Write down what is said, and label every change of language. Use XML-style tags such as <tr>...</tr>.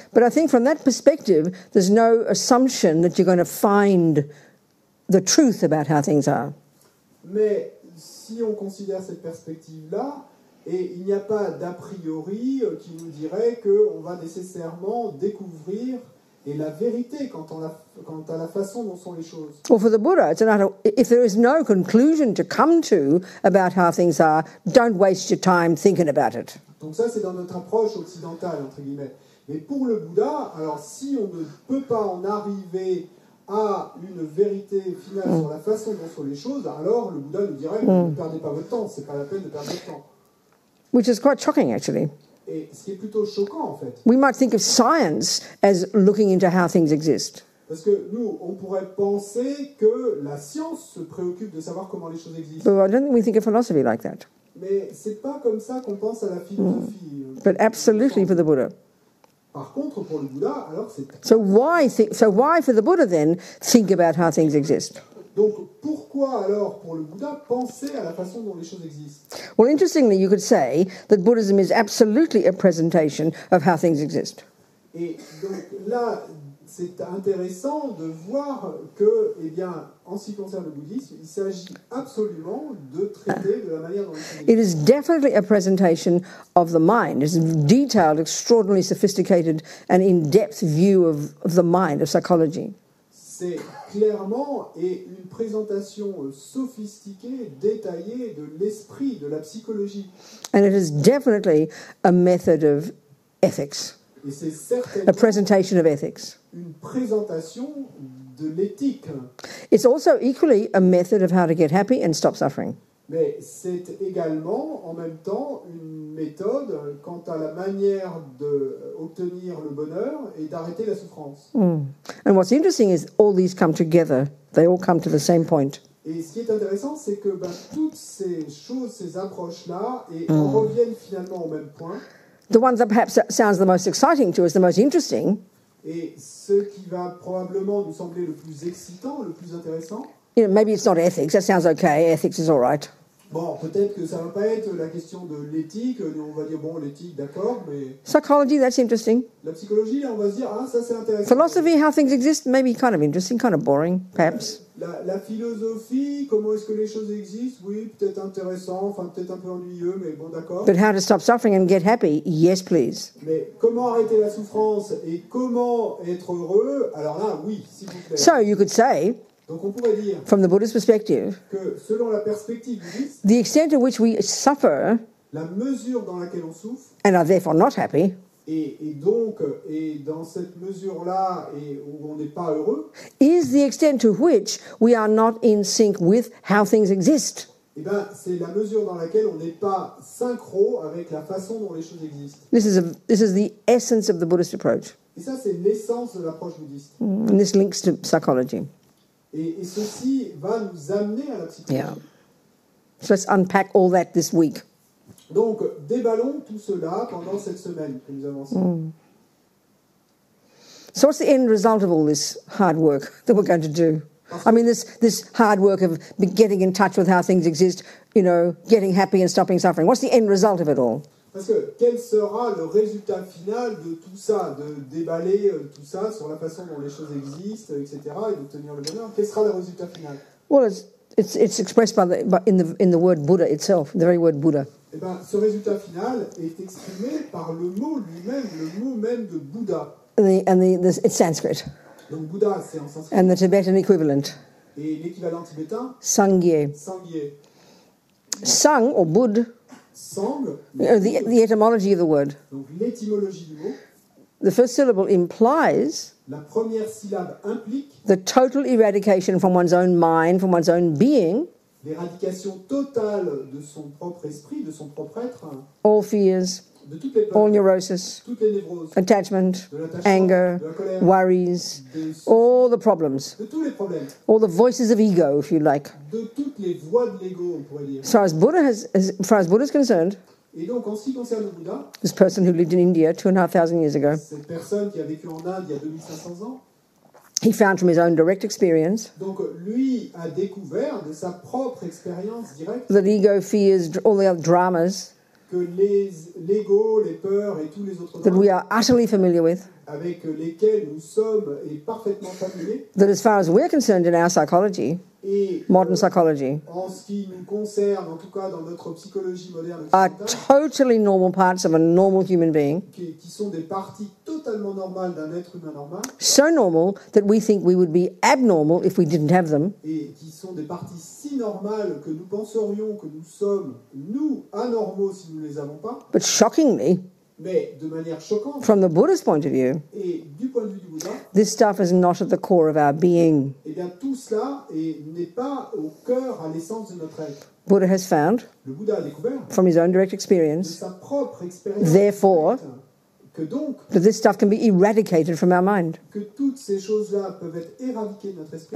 <en>But I think from that perspective, there's no assumption that you're going to find the truth about how things are.</en> <fr>Mais si on considère cette perspective-là, et il n'y a pas d'a priori qui nous dirait qu'on va nécessairement découvrir et la vérité quant à la façon dont sont les choses.</fr> <en>Well, for the Buddha, it's another, if there is no conclusion to come to about how things are, don't waste your time thinking about it.</en> <fr>Donc ça, c'est dans notre approche occidentale, entre guillemets. Mais pour le Bouddha, alors si on ne peut pas en arriver à une vérité finale sur la façon dont sont les choses, alors le Bouddha nous dirait ne perdez pas votre temps, c'est pas la peine de perdre votre temps.</fr> <en>Which is quite shocking, actually.</en> <fr>Et ce qui est plutôt choquant, en fait.</fr> <en>We might think of science as looking into how things exist.</en> <fr>Parce que nous, on pourrait penser que la science se préoccupe de savoir comment les choses existent.</fr> <en>But I don't think we think of philosophy like that.</en> <fr>Mais c'est pas comme ça qu'on pense à la philosophie.</fr> <en>But absolutely for the Buddha.</en> <fr>Par contre, pour le Bouddha, alors c'est...</fr> <en>So why for the Buddha then think about how things exist?</en> <fr>Donc, pourquoi alors, pour le Bouddha, penser à la façon dont les choses existent?</fr> <en>Well, interestingly, you could say that Buddhism is absolutely a presentation of how things exist.</en> <fr>Et donc là, c'est intéressant de voir que, eh bien, en ce qui concerne le bouddhisme, il s'agit absolument de traiter de la manière dont les choses existent.</fr> <en>It is definitely a presentation of the mind. It's a detailed, extraordinarily sophisticated and in-depth view of the mind, of psychology.</en> <fr>C'est clairement une présentation sophistiquée, détaillée de l'esprit, de la psychologie.</fr> <en>And it is definitely a method of ethics,</en> <fr>Et c'est</fr> <en>a</en> <fr>certainement</fr> <en>presentation of ethics.</en> <fr>une présentation de l'éthique.</fr> <en>It's also equally a method of how to get happy and stop suffering.</en> <fr>Mais c'est également, en même temps, une méthode quant à la manière d'obtenir le bonheur et d'arrêter la souffrance.</fr> <en>And what's interesting is all these come together. They all come to the same point.</en> <fr>Et ce qui est intéressant, c'est que toutes ces choses, ces approches-là, en reviennent finalement au même point.</fr> <en>The one that perhaps sounds the most exciting to us, the most interesting,</en> <fr>Et ce qui va probablement nous sembler le plus excitant, le plus intéressant,</fr> <en>maybe it's not ethics. That sounds okay. Ethics is all right.</en> <fr>bon, peut-être que ça ne va pas être la question de l'éthique, on va dire, bon, l'éthique, d'accord, mais</fr> <en>Psychology, that's interesting.</en> <fr>la psychologie, on va se dire, ah, ça c'est intéressant.</fr> <en>Philosophy, how things exist, maybe kind of interesting, kind of boring, perhaps.</en> <fr>La philosophie, comment est-ce que les choses existent, oui, peut-être intéressant, enfin peut-être un peu ennuyeux, mais bon, d'accord.</fr> <en>But how to stop suffering and get happy, yes, please.</en> <fr>Mais comment arrêter la souffrance et comment être heureux, alors là, oui, s'il vous plaît.</fr> <en>So you could say,</en> <fr>Donc on pourrait dire</fr> <en>from the Buddhist perspective,</en> <fr>que selon la perspective bouddhiste,</fr> <en>the extent to which we suffer</en> <fr>la mesure dans laquelle on souffre,</fr> <en>and are therefore not happy,</en> <fr>et donc, et dans cette mesure-là, et où on n'est pas heureux,</fr> <en>is the extent to which we are not in sync with how things exist.</en> <fr>eh ben, c'est la mesure dans laquelle on n'est pas synchro avec la façon dont les choses existent.</fr> <en>This is the essence of the Buddhist approach.</en> <fr>Et ça, c'est l'essence de l'approche bouddhiste.</fr> <en>And this links to psychology.</en> <fr>Et ceci va nous amener à la psychologie.</fr> <en>Yeah. So let's unpack all that this week.</en> <fr>Donc, déballons tout cela pendant cette semaine que nous avons.</fr> <en>So what's the end result of all this hard work that we're going to do? I mean, this hard work of getting in touch with how things exist, getting happy and stopping suffering. What's the end result of it all?</en> <fr>Parce que quel sera le résultat final de tout ça, de déballer tout ça sur la façon dont les choses existent, etc., et d'obtenir le bonheur? Quel sera le résultat final?</fr> <en>Well, it's expressed in the word Buddha itself, the very word Buddha.</en> <fr>Eh ben, ce résultat final est exprimé par le mot lui-même, le mot même de Bouddha.</fr> <en>It's Sanskrit.</en> <fr>Donc Bouddha, c'est en sanskrit.</fr> <en>And the Tibetan equivalent,</en> <fr>Et l'équivalent tibétain,</fr> <en>Sangye.</en> <fr>Sangye.</fr> <en>Sang or Bud,</en> <fr>Sang,</fr> <en>the etymology of the word.</en> <fr>donc l'étymologie du mot,</fr> <en>The first syllable implies</en> <fr>la première syllabe implique</fr> <en>the total eradication from one's own mind, from one's own being,</en> <fr>l'éradication totale de son propre esprit, de son propre être,</fr> <en>all fears,</en> <fr>de toutes les</fr> <en>all</en> <fr>peurs,</fr> <en>neurosis,</en> <fr>toutes les névroses,</fr> <en>attachment,</en> <fr>de l'attachement,</fr> <en>anger,</en> <fr>de la colère,</fr> <en>worries,</en> <fr>des-</fr> <en>all the problems,</en> <fr>de tous les problèmes,</fr> <en>all the voices of ego, if you like.</en> <fr>de toutes les voies de l'ego, on pourrait dire.</fr> <en>As far as Buddha is concerned,</en> <fr>Et donc, en ce qui concerne le Bouddha,</fr> <en>this person who lived in India 2,500 years ago,</en> <fr>cette personne qui a vécu en Inde il y a 2500 ans,</fr> <en>he found from his own direct experience</en> <fr>donc lui a découvert de sa propre expérience directe</fr> <en>that ego, fears, all the other dramas</en> <fr>que l'ego, les peurs et tous les autres</fr> <en>that we</en> <fr>drames</fr> <en>are utterly familiar with,</en> <fr>avec lesquels nous sommes et parfaitement familiers,</fr> <en>that as far as we're concerned in our psychology,</en> <fr>et</fr> <en>modern psychology,</en> <fr>en ce qui nous concerne, en tout cas dans notre psychologie moderne</fr> <en>are</en> <fr>occidentale,</fr> <en>totally normal parts of a normal human being,</en> <fr>qui sont des parties totalement normales d'un être humain normal,</fr> <en>so normal that we think we would be abnormal if we didn't have them,</en> <fr>et qui sont des parties si normales que nous penserions que nous sommes, nous, anormaux si nous ne les avons pas,</fr> <en>but shockingly,</en> <fr>mais de manière choquante,</fr> <en>from the Buddhist point of view,</en> <fr>et du point de vue du Bouddha,</fr> <en>this stuff is not at the core of our being.</en> <fr>eh bien tout cela n'est pas au cœur, à l'essence de notre être.</fr> <en>Buddha has found,</en> <fr>Le Bouddha a découvert</fr> <en>from his own direct</en> <fr>de</fr> <en>experience,</en> <fr>sa propre expérience</fr> <en>Therefore,</en> <fr>directe que donc,</fr> <en>that this stuff can be eradicated from our mind,</en> <fr>que toutes ces choses-là peuvent être éradiquées de notre esprit,</fr>